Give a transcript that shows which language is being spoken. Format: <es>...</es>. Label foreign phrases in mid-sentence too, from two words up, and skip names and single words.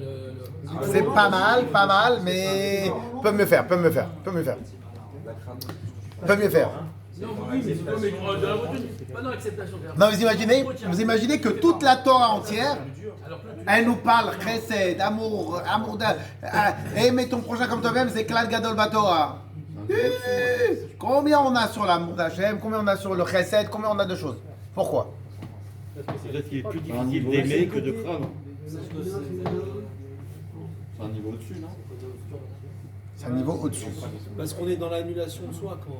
<fr>C'est pas mal, mais peut mieux faire. Non, oui, mais c'est pas mais de la retenue, pas dans l'acceptation. Non, vous imaginez que toute la Torah entière, elle nous parle chesed, amour aimer ton prochain comme toi-même, c'est</fr> <he>כלל גדול בתורה.</he> <fr>Combien on a sur l'amour d'Hachem, combien on a sur le chesed, combien on a de choses. Pourquoi? Peut-être qu'il est plus difficile d'aimer que de craindre. C'est un niveau au-dessus, non? C'est un niveau au-dessus. Parce qu'on est dans l'annulation de soi quand.</fr>